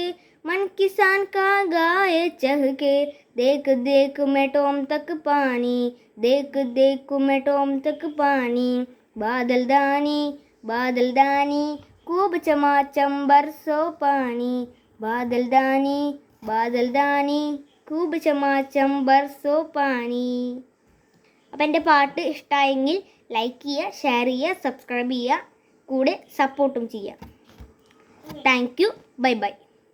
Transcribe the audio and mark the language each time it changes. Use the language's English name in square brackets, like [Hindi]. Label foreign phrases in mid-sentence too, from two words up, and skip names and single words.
[Hindi] मन किसान का गाए चह के देख देख मेटोम तक पानी. बादल दानी खूब चमाचम बरसो पानी. बादल दानी खूब चमाचम बरसो पानी. [Malayalam] അപ്പം എൻ്റെ പാട്ട് ഇഷ്ടമായെങ്കിൽ ലൈക്ക് ചെയ്യുക, ഷെയർ ചെയ്യുക, സബ്സ്ക്രൈബ് ചെയ്യുക, കൂടെ സപ്പോർട്ടും ചെയ്യുക. [English] Thank you. Bye bye.